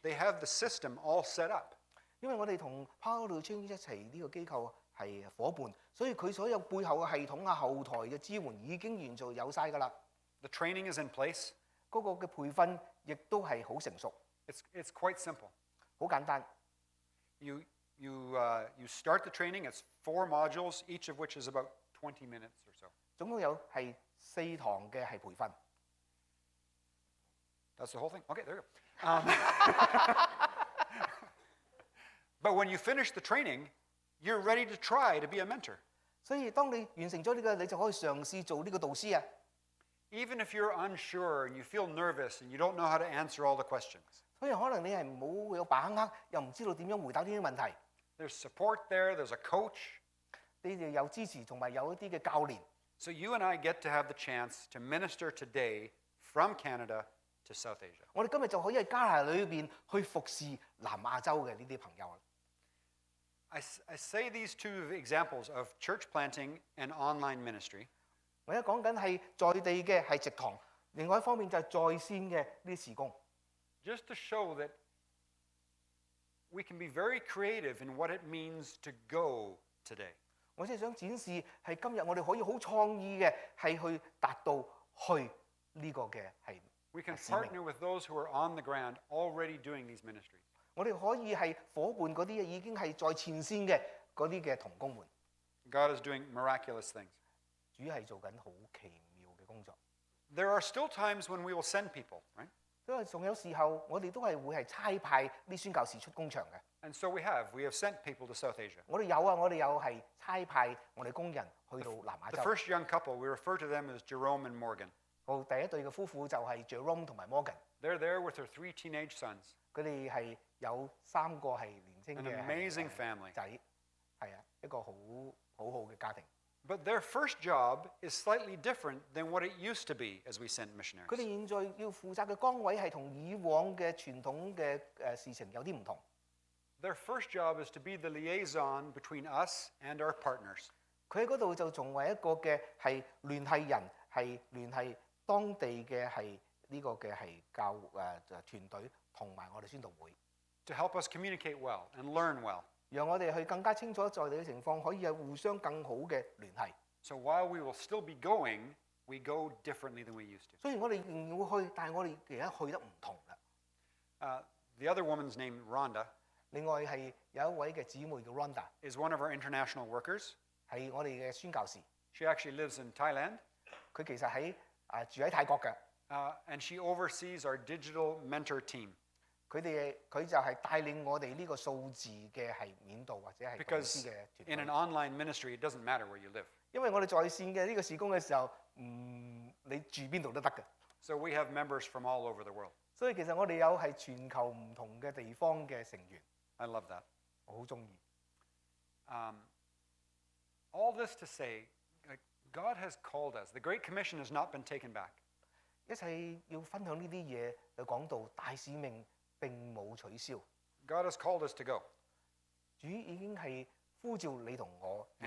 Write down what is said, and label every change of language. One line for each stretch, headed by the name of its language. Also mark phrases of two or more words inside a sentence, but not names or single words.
English: They have the system all set up.
Cantonese: 因為我哋同 Power to Change 一齊呢個機構係夥伴，所以佢所有背後嘅系統啊、後台嘅支援已經完全有晒㗎啦。
English: The training is in place.
Cantonese: 嗰個嘅培訓亦都係好成熟，
English: It's quite simple.
Cantonese: 好簡單。
English: You start the training. It's 4 modules, each of which is about 20 minutes or so.
Cantonese: 總共有係4堂嘅係培訓。
English: That's the whole thing. Okay, there you go. But when you finish the training, you're ready to try to be a mentor.
Cantonese: 所以當你完成咗呢個，你就可以嘗試做呢個導師啊。
English: Even if you're unsure and you feel nervous and you don't know how to answer all the questions,
Cantonese: 所以可能你係冇有把握，又唔知道點樣回答呢啲問題。
English: there's support there, there's a coach.
Cantonese: 你哋有支持同埋有一啲嘅教練，
English: So you and I get to have the chance to minister today from Canada to South Asia.
Cantonese: 我哋今日就可以喺加拿大裏邊去服侍南亞洲嘅呢啲朋友。
English: I say these 2 examples of church planting and online ministry
Cantonese: 我而家講緊係在地嘅係直堂，另外一方面就係在線嘅呢啲事工，
English: just to show that we can be very creative in what it means to go today.
Cantonese: 我即係想展示係今日我哋可以好創意嘅係去達到去呢個嘅係
English: We can
Cantonese: 使命。
English: partner with those who are on the ground already doing these ministries.
Cantonese: 我哋可以係伙伴嗰啲已經係在前線嘅嗰啲嘅同工們，
English: God is doing miraculous things.
Cantonese: 主係做緊好奇妙嘅工作。
English: There are still times when we will send people, right?
Cantonese: 因為仲有時候我哋都係會係差派啲宣教士出工場嘅。
English: And so we have sent people to South Asia.
Cantonese: 我哋有啊，我哋有係差派我哋工人去到南亞
English: The
Cantonese: 洲。
English: first young couple, we refer to them as Jerome and Morgan.
Cantonese: 好，第一對嘅夫婦就係 Jerome 同埋 Morgan，
English: They're there with their 3 teenage sons.
Cantonese: 佢哋係有3個係年青
English: An
Cantonese: 嘅
English: amazing family.
Cantonese: 仔，係啊，一個好好嘅家庭。
English: But their first job is slightly different than what it used to be as we send
Cantonese: 佢
English: missionaries.
Cantonese: 哋現在要負責嘅崗位係同以往嘅傳統嘅事情有啲唔同。
English: Their first job is to be the liaison between us and our partners.
Cantonese: 佢喺嗰度就作為一個嘅係聯繫人，係聯繫當地嘅係呢個嘅係教團隊同埋我哋宣道會，
English: to help us communicate well and learn well.
Cantonese: 讓我哋去更加清楚在地嘅情況，可以有互相更好嘅聯繫。
English: So while we will still be going, we go differently than we used to.
Cantonese: 雖然我哋仍然會去，但係我哋而家去得唔同啦。
English: The other woman's name, Rhonda,
Cantonese: 另外係有一位嘅姊妹叫 Rhonda，
English: is one of our international workers.
Cantonese: 係我哋嘅宣教士，
English: She actually lives in Thailand,
Cantonese: 佢其實住喺泰國嘅。
English: and she oversees our digital mentor team.
Cantonese: 佢就係帶領我哋呢個數字嘅係面導或者係導師
English: Because
Cantonese: 嘅
English: in
Cantonese: 團
English: an
Cantonese: 隊。
English: online ministry, it doesn't matter where you live.
Cantonese: 因為我哋在線嘅呢個事工嘅時候，你住邊度都得嘅。
English: So we have members from all over the world.
Cantonese: 所以其實我哋有係全球唔同嘅地方嘅成員，
English: I love that.
Cantonese: 我好中意。
English: All this to say, God has called us. The Great Commission has not been taken back.
Cantonese: 一齊要分享呢啲嘢，就講到大使命並冇取消， God has called us to go. 主已經係呼召你同我要